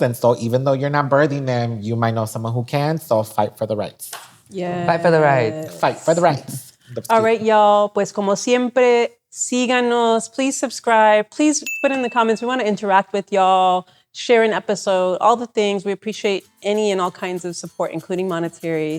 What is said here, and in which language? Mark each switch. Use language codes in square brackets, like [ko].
[en] And so even though you're not birthing them, you might know someone who can. So fight for the rights. Yeah. Fight for the right. Fight for the rights. All right, y'all. [es] Pues como siempre, síganos. [en] Please subscribe. Please put in the comments. We want to interact with y'all. Share an episode, all the things. We appreciate any and all kinds of support, including monetary.